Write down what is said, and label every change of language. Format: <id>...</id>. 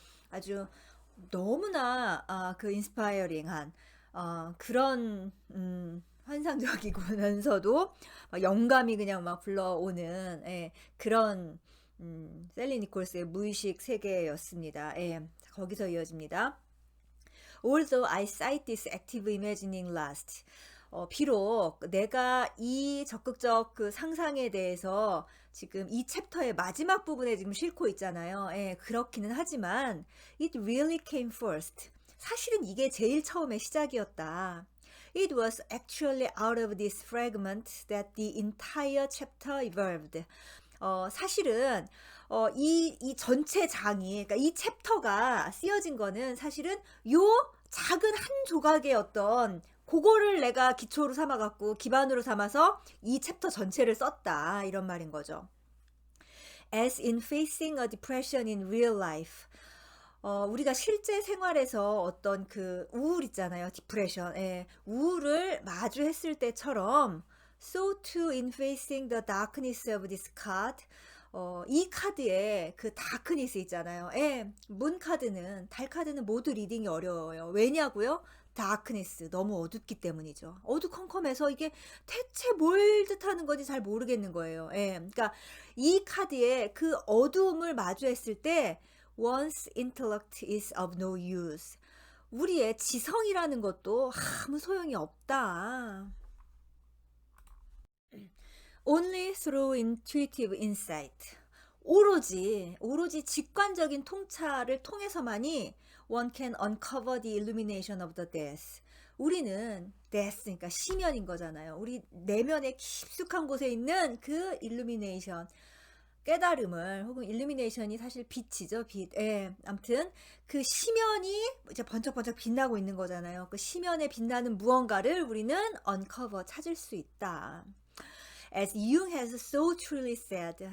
<ko>아주 너무나 그 인스파이어링한 그런 환상적이면서도 영감이 그냥 막 불러오는 그런 셀리 니콜스의 무의식 세계였습니다. 거기서 이어집니다.</ko> <en>Although I cite this active imagining last.</en> <ko>비록 내가 이 적극적 그 상상에 대해서 지금 이 챕터의 마지막 부분에 지금 싣고 있잖아요. 그렇기는 하지만</ko> <en>it really came first.</en> <ko>사실은 이게 제일 처음에 시작이었다.</ko> <en>It was actually out of this fragment that the entire chapter evolved.</en> <ko>사실은 이 전체 장이, 그러니까 이 챕터가 쓰여진 거는 사실은 요 작은 한 조각의 어떤 그거를 내가 기초로 삼아갖고 기반으로 삼아서 이 챕터 전체를 썼다 이런 말인 거죠.</ko> <en>As in facing a depression in real life.</en> <ko>우리가 실제 생활에서 어떤 그 우울 있잖아요. 디프레션. 우울을 마주했을 때처럼</ko> <en>so too in facing the darkness of this card.</en> <ko>이 카드에 그 다크니스 있잖아요. 문 카드는, 달 카드는 모두 리딩이 어려워요. 왜냐고요? 다크니스, 너무 어둡기 때문이죠. 어두컴컴해서 이게 대체 뭘 뜻하는 건지 잘 모르겠는 거예요. 그러니까 이 카드에 그 어두움을 마주했을 때</ko> <en>one's intellect is of no use.</en> <ko>우리의 지성이라는 것도 아무 소용이 없다.</ko> <en>Only through intuitive insight.</en> <ko>오로지 직관적인 통찰을 통해서만이</ko> <en>one can uncover the illumination of the death.</en> <ko>우리는 death, 그러니까 심연인 거잖아요. 우리 내면의 깊숙한 곳에 있는 그 illumination, 깨달음을, 혹은 illumination이 사실 빛이죠, 빛. 아무튼 그 심연이 이제 번쩍번쩍 빛나고 있는 거잖아요. 그 심연에 빛나는 무언가를 우리는 uncover, 찾을 수 있다.</ko> <en>As Jung has so truly said.</en>